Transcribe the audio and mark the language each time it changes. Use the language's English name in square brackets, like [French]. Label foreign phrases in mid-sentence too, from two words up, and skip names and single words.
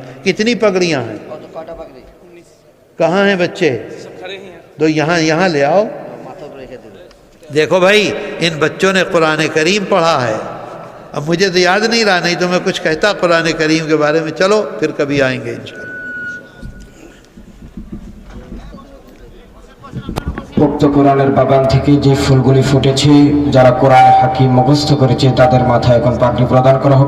[Urdu] کتنی پگڑیاں ہیں؟ کہاں ہیں بچے؟ تو یہاں لے آؤ۔ دیکھو بھائی، ان بچوں نے قرآن کریم پڑھا ہے، اب مجھے تو یاد نہیں رہا، نہیں تو میں کچھ کہتا قرآن کریم کے بارے میں۔ چلو پھر کبھی آئیں گے انشاءاللہ۔ [Bangla] উক্ত কোরআনের বাগান থেকে যে ফুলগুলি ফুটেছে, যারা কোরআন হাকিম মুখস্থ করেছে তাদের মাথায় এখন পাগড়ি প্রদান করা হবে।